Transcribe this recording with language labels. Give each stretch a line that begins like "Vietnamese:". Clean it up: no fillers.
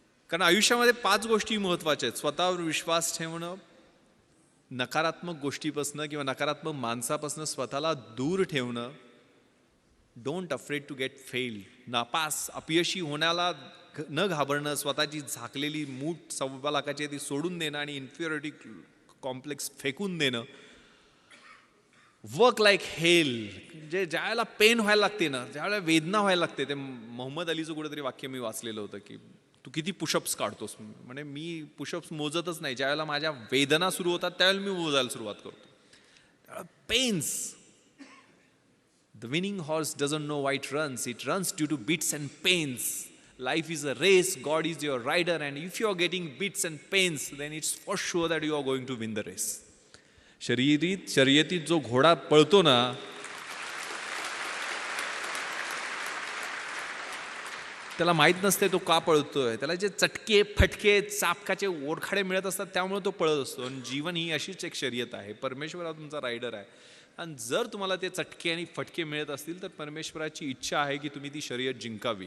Marathi: कारण आयुष्यामध्ये 5 गोष्टी महत्त्वाच्या आहेत. स्वतःवर विश्वास ठेवणं, नकारात्मक गोष्टीपासनं किंवा नकारात्मक माणसापासनं स्वतःला दूर ठेवणं,
English: don't afraid to get fail,
Marathi: नापास अपयशी होण्याला न घाबरणं, स्वतःची झाकलेली मूठ 1.25 लाखाची ती सोडून देणं आणि इन्फिरियरिटी कॉम्प्लेक्स फेकून देणं,
English: work like hell,
Marathi: जे ज्यावेळेला पेन व्हायला लागते ना, ज्यावेळेला वेदना व्हायला लागते. ते मोहम्मद अलीचं कुठेतरी वाक्य मी वाचलेलं होतं की तू किती पुशअप्स काढतोस. म्हणजे मी पुशअप्स मोजतच नाही, ज्यावेळेला माझ्या वेदना सुरू होतात त्यावेळेला मी मोजायला सुरुवात करतो. त्यावेळेला pens.
English: The winning horse doesn't know why it runs. It runs due to beats and pains. Life is a race. God is your rider. And if you are getting beats and pains, then it's for sure that you are going to win the race.
Marathi: शर्यतीत जो घोडा पळतो ना, त्याला माहीत नसते तो का पळतोय. त्याला जे चटके, फटके, चापकाचे ओरखाडे मिळत असतात त्यामुळे तो पळत असतो. आणि जीवन ही अशीच एक शर्यत आहे. परमेश्वर हा तुमचा रायडर आहे. आणि जर तुम्हाला ते चटके आणि फटके मिळत असतील तर परमेश्वराची इच्छा आहे की तुम्ही ती शर्यत जिंकावी.